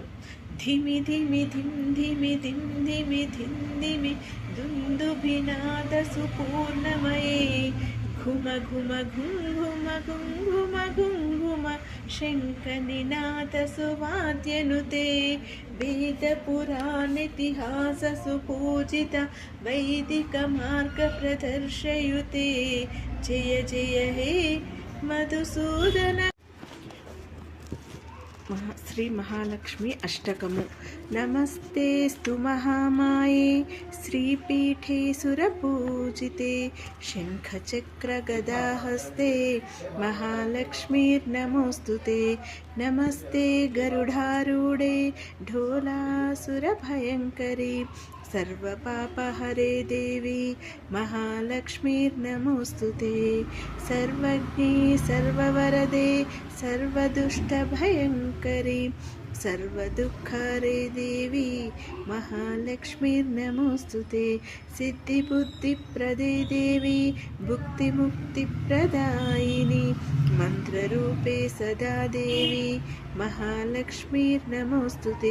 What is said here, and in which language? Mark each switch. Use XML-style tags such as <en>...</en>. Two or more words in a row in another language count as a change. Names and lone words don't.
<sa>धिमि धिमि धिं धिमि धिं धिमि धिं धिमि दुन्दुभिनाद सुपूर्णमये घुम घुम घुं घुम घुं घुम घुं घुम शङ्खनिनाद सुवाद्यनुते वेदपुराणेतिहास सुपूजित वैदिकमार्गप्रदर्शयुते जय जय हे मधुसूदन।</sa> <te>శ్రీ మహాలక్ష్మి అష్టకము।</te> <sa>నమస్తేస్తు మహామాయే శ్రీపీఠే సురపూజితే శంఖచక్రగదాహస్తే మహాలక్ష్మీర్నమోస్తుతే నమస్తే గరుడారూఢే ढोलासुरभयङ्करी सर्वपापहरे देवी महालक्ष्मीर्नमोस्तुते सर्वज्ञे सर्ववरदे सर्वदुष्टभयङ्करी सर्वदुःखहरे देवी महालक्ष्मीर्नमोस्तुते सिद्धिबुद्धिप्रदे देवी भुक्तिमुक्तिप्रदायिनी मंत्ररूपे सदा देवी महालक्ष्मीर्नमोस्तुते</sa>